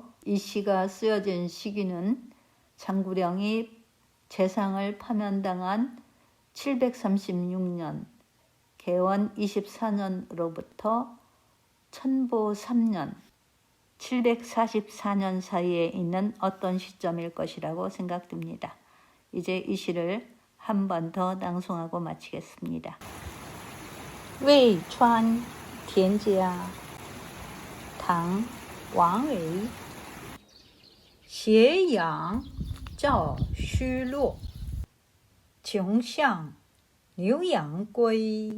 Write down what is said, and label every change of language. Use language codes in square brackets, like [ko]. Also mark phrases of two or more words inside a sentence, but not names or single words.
[ko] 이 시가 쓰여진 시기는 장구령이 재상을 파면당한 736년 개원 24년으로부터 천보 3년 744년 사이에 있는 어떤 시점일 것이라고 생각됩니다. 이제 이 시를 한 번 더 낭송하고 마치겠습니다. [zh] 渭川田家，唐·王维。斜阳照虚落，穷巷牛羊归。